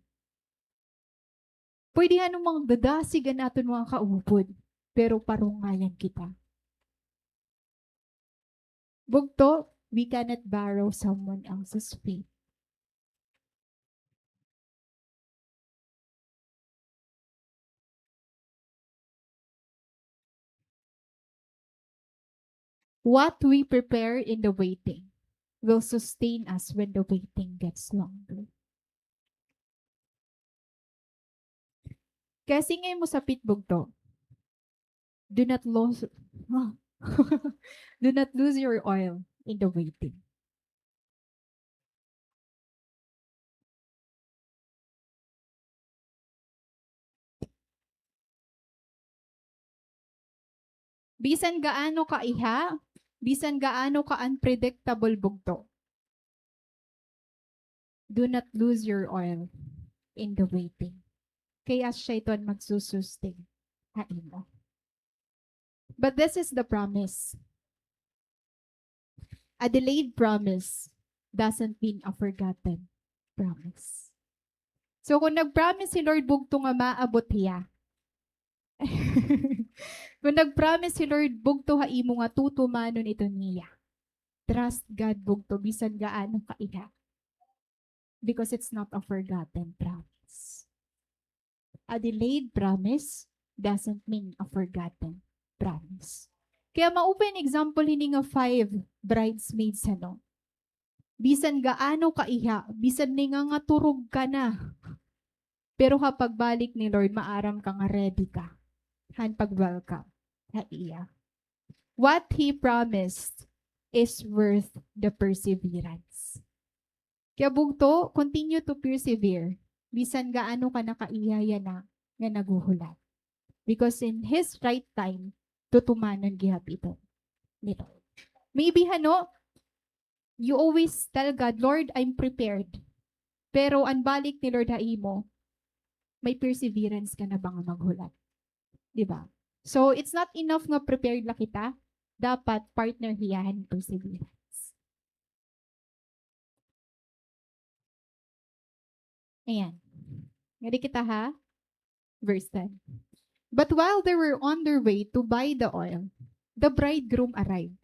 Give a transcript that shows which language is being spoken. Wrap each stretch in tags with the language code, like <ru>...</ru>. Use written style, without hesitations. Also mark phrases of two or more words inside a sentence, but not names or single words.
<war>Pwede anong mga dadasigan natin mga kaupod, pero parungayan kita. Bugto,</war> <en>we cannot borrow someone else's faith. What we prepare in the waiting will sustain us when the waiting gets longer.</en> <tl>Kasi ngayon mo sa pitbugto,</tl> <en>do not lose, do not lose your oil in the waiting.</en> <war>Bisan gaano ka iha, bisan gaano ka unpredictable bugto,</war> <en>do not lose your oil in the waiting.</en> <war>Kaya siya ito ang magsusustain hain mo.</war> <en>But this is the promise. A delayed promise doesn't mean a forgotten promise.</en> <war>So kung nag-promise si Lord bugto nga maabot hiya. Kung nag-promise si Lord bugto ha imo nga tutumanon ito niya.</war> <en>Trust God</en> <war>bugto bisan gaano ka iha.</war> <en>Because it's not a forgotten promise. A delayed promise doesn't mean a forgotten promise.</en> <war>Kaya ma-open example hini nga 5 bridesmaids ano. Bisan gaano ka iha, bisan ni nga turog ka na. Pero kapag balik ni Lord, maaram ka nga ready ka. Han pag-welcome na iya.</war> <en>What He promised is worth the perseverance.</en> <war>Kaya bugto,</war> <en>continue to persevere.</en> <war>Bisan gaano ka nakaiyaya na nga naguhulat.</war> <en>Because in His right time,</en> <war>tutumanan gihap ito. Nito.</war> <en>Maybe hano, you always tell God, Lord, I'm prepared.</en> <war>Pero ang balik ni Lord haimo, may perseverance ka na ba nga maghulat? Diba?</war> <en>So, it's not enough nga prepared</en> <war>lang kita. Dapat partner hiyahan perseverance. Ayan. Ngadi kita ha?</war> <en>Verse 10. But while they were on their way to buy the oil, the bridegroom arrived.</en>